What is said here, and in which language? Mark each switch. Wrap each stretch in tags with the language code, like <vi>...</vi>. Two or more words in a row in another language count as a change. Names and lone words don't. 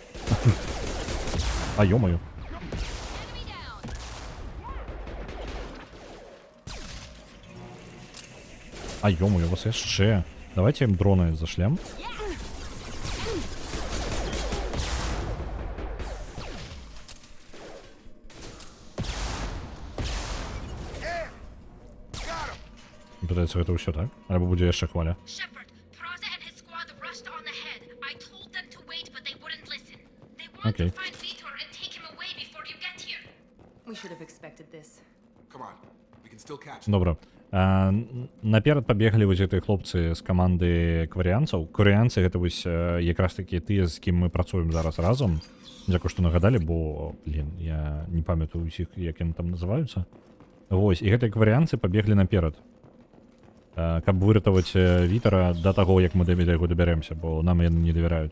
<uk>А йомаю. А йомаю, у вас є ще. Давайте їм дрони зашлем. Питається,</uk> <be>гэта ўсё так? Альбо будзе яшчэ хваля?</be> <en>Shepard, Praza and his squad rushed on the head. I told them to wait, but they wouldn't listen. They want Okay. to find Vitor and take him away before you get here. We should have expected this. Come on. We can still catch them.</en> <be>Добра. Наперад пабеглі вось гэтыя хлопцы з каманды кварыянцаў. Кварыянцы гэта вось якраз такі тыя, з кім мы працуем зараз разам. Дзякую, што нагадалі, бо, блін, я не памятаю усіх, як яны там называюцца. Вось, і гэтыя кварыянцы пабеглі наперад. Каб выратаваць Вітара да таго, як мы да яго дабярэмся, бо нам яны не давяраюць.</be>